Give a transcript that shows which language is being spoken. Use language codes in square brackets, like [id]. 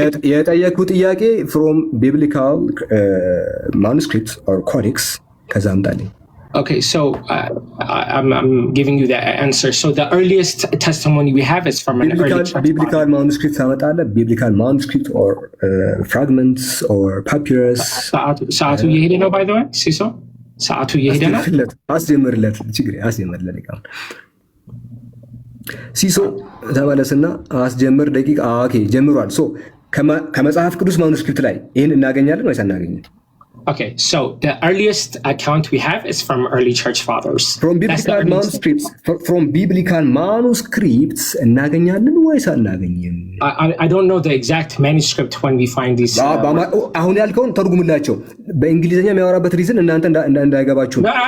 [am] የጠየኩት ጥያቄ [en] from biblical manuscripts or codex [am] ከዛ አምጣልኝ። [en] Okay, so I'm giving you the answer. So the earliest testimony we have is from an early church biblical manuscript [am] ታመጣለህ? [en] Biblical manuscript or fragments or papyrus? [am] ሰዓቱ እየሄደ ነው [en] by the way [am] ሲሶ ሰዓቱ እየሄደ ነው። አስጀምርለት ሲሶ ተመለስና አስጀምር ደቂቃ። ኦኬ ጀምሯል። ከመጽሐፍ ቅዱስ ማኑስክሪፕት ላይ ይህን እናገኛለን ወይስ አናገኝም? [en] Okay, so the earliest account we have is from early church fathers. From biblical manuscripts [am] እናገኛለን ወይስ አናገኝም? [en] I don't know the exact manuscript when we find these. [am] አሁን ያልከውን ተርጉምላቸው። በእንግሊዝኛ የሚያወራበት ሪዝን እናንተ እንዳይገባችሁ።